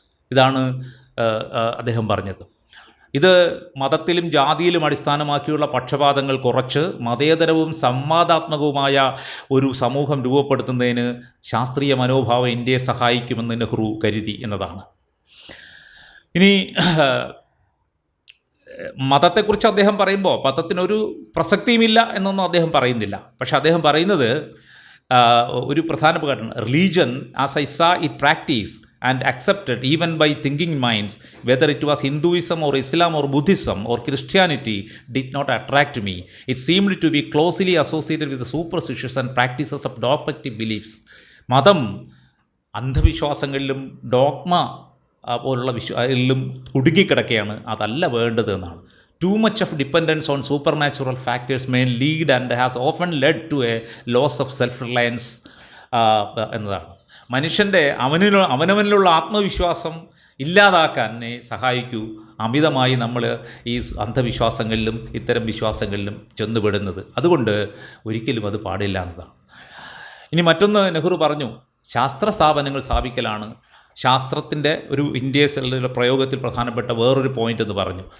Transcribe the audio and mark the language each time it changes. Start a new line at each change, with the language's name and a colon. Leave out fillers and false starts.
Malayalam: ഇതാണ് അദ്ദേഹം പറഞ്ഞത്. ഇത് മതത്തിലും ജാതിയിലും അടിസ്ഥാനമാക്കിയുള്ള പക്ഷപാതങ്ങൾ കുറച്ച് മതേതരവും സംവാദാത്മകവുമായ ഒരു സമൂഹം രൂപപ്പെടുത്തുന്നതിന് ശാസ്ത്രീയ മനോഭാവം ഇന്ത്യയെ സഹായിക്കുമെന്ന് നെഹ്റു കരുതി എന്നതാണ്. ഇനി മതത്തെക്കുറിച്ച് അദ്ദേഹം പറയുമ്പോൾ മതത്തിനൊരു പ്രസക്തിയുമില്ല എന്നൊന്നും അദ്ദേഹം പറയുന്നില്ല. പക്ഷെ അദ്ദേഹം പറയുന്നത് ഒരു പ്രധാനപ്പെട്ട
English: Religion as I saw it practise and accepted even by thinking minds, whether it was Hinduism or Islam or Buddhism or Christianity, did not attract me. It seemed to be closely associated with the superstitions and practices of dogmatic beliefs.
Malayalam: മതം അന്ധവിശ്വാസങ്ങളിലും dogma പോലുള്ള വിശ്വാസങ്ങളിലും കുടുങ്ങിക്കിടക്കുകയാണ്, അതല്ല വേണ്ടത് എന്നാണ്.
English: Too much of dependence on supernatural factors may lead and has often led to a loss of self-reliance
Malayalam: എന്നതാണ്. മനുഷ്യൻ്റെ അവനവനിലുള്ള ആത്മവിശ്വാസം ഇല്ലാതാക്കാനെ സഹായിക്കൂ അമിതമായി നമ്മൾ ഈ അന്ധവിശ്വാസങ്ങളിലും ഇത്തരം വിശ്വാസങ്ങളിലും ചെന്നുപെടുന്നത്. അതുകൊണ്ട് ഒരിക്കലും അത് പാടില്ല എന്നതാണ്. ഇനി മറ്റൊന്ന് നെഹ്റു പറഞ്ഞു, ശാസ്ത്ര സ്ഥാപനങ്ങൾ സ്ഥാപിക്കലാണ് ശാസ്ത്രത്തിൻ്റെ ഒരു ഇന്ത്യയിലെ പ്രയോഗത്തിൽ പ്രധാനപ്പെട്ട വേറൊരു പോയിൻ്റ് എന്ന് പറഞ്ഞു.